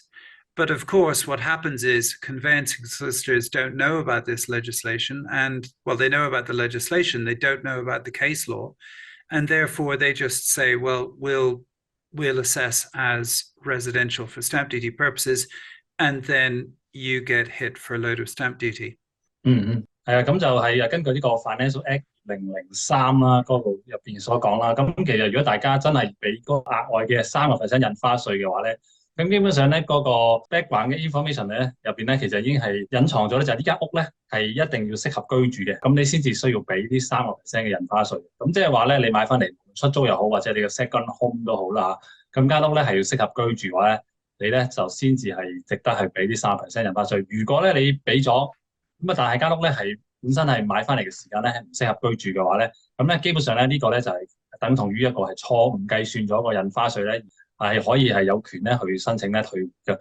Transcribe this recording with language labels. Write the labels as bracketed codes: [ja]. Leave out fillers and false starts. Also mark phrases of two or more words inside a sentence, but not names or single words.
[en] But of course, what happens is conveyancing solicitors don't know about this legislation, and well, they know about the legislation, they don't know about the case law, and therefore they just say, well, we'll assess as residential for stamp duty purposes, and then you get hit for a load of stamp duty. [yue] 係啊，咁就係根據呢個 Financial Act 003 啦，嗰度入邊所講啦。咁其實如果大家真係俾嗰個額外嘅3% 印花稅嘅話咧，咁基本上咧嗰個 background 嘅 information 咧入邊咧，其實已經係隱藏咗咧，就係呢間屋咧係一定要適合居住嘅，咁你先至需要俾呢3% 嘅印花稅。咁即係話咧，你買翻嚟出租又好，或者你嘅 [en] second home [yue] 都好啦，咁間屋咧係要適合居住嘅話咧， 你咧就先至係值得係俾啲30% 印花稅。如果咧你俾咗咁啊，但係間屋咧係本身係買翻嚟嘅時間咧係唔適合居住嘅話咧，咁咧基本上咧呢個咧就係等同於一個係錯誤計算咗個印花稅咧，係可以係有權咧去申請咧退回嘅。